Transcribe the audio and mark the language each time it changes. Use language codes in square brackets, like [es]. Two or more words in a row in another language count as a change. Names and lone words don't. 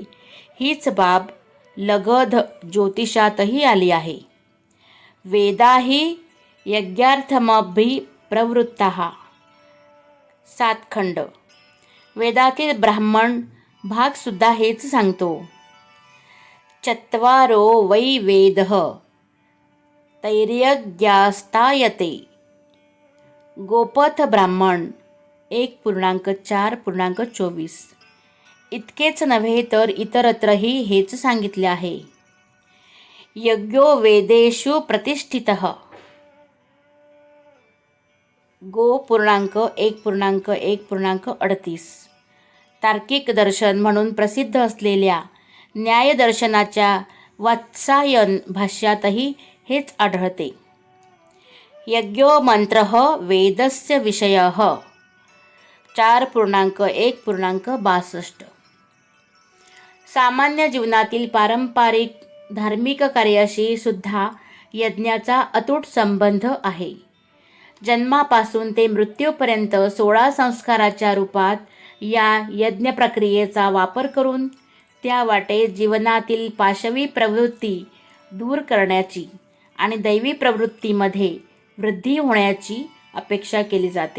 [mr] हीच बाब लगध ज्योतिषातही आली आहे. [sa] वेदाही यज्ञार्थमभिप्रवृत्ताः, 7 खंड. [mr] वेदातील ब्राह्मण भागसुद्धा हेच सांगतो. [sa] चत्वारो वै वेदः तैर्यज्ञास्तायते. [mr] गोपथ ब्राह्मण 1.4.24. इतकेच नव्हे तर इतरत्रही हेच सांगितले आहे. [sa] यज्ञो वेदेषु प्रतिष्ठितः. [mr] गो.1.1.38. तार्किक दर्शन म्हणून प्रसिद्ध असलेल्या न्यायदर्शनाच्या वात्सायन भाष्यातही हेच आढळते. [sa] यज्ञो मंत्रः वेदस्य विषयः. [mr] 4.1.62. सामान्य जीवनातील पारंपरिक धार्मिक कार्याशी सुद्धा यज्ञाचा अतूट संबंध आहे. जन्मापासून ते मृत्यूपर्यंत 16 संस्काराच्या रूपात या यज्ञ प्रक्रियेचा वापर करून त्या वाटे जीवनातील पाशवी प्रवृत्ती दूर करण्याची आणि दैवी प्रवृत्तीमध्ये वृद्धी होण्याची अपेक्षा केली जाते.